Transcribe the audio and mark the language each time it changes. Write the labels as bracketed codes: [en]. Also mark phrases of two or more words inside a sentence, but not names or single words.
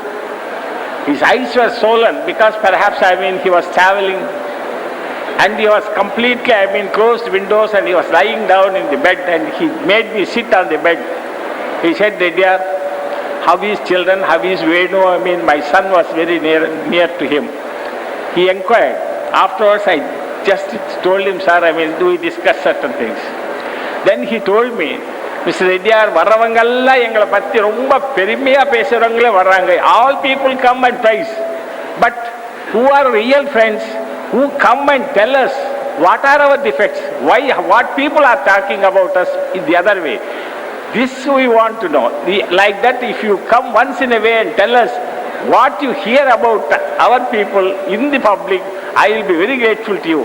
[en] His eyes were swollen because perhaps, he was traveling, and he was completely, closed windows, and he was lying down in the bed, and he made me sit on the bed. He said, Reddyar, how is children, how is Venu? My son was very near to him. He inquired. Afterwards, I just told him, sir, do we discuss certain things? Then he told me, Mr. [ta] Reddyar, வரவங்கள்ளாம் எங்கள பத்தி ரொம்ப பெருமையா பேசுறவங்களே வராங்க. [en] All people come and praise. But who are real friends, who come and tell us what are our defects, what people are talking about us in the other way. This we want to know. Like that, if you come once in a way and tell us what you hear about our people in the public, I will be very grateful to you.